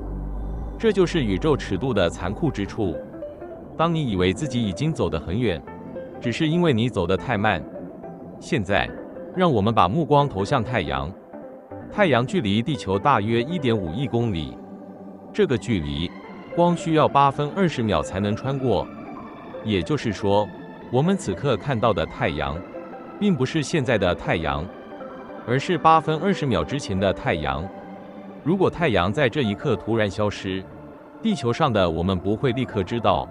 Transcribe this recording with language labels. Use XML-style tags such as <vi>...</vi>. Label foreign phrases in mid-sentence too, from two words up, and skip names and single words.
<zh>這就是宇宙尺度的殘酷之處。當你以為自己已經走得很遠，只是因為你走得太慢。現在，讓我們把目光投向太陽。太陽距離地球大約1.5億公里，這個距離，光需要8分20秒才能穿過。也就是說，我們此刻看到的太陽，並不是現在的太陽，而是8分20秒之前的太陽。如果太陽在這一刻突然消失，地球上的我們不會立刻知道。</zh>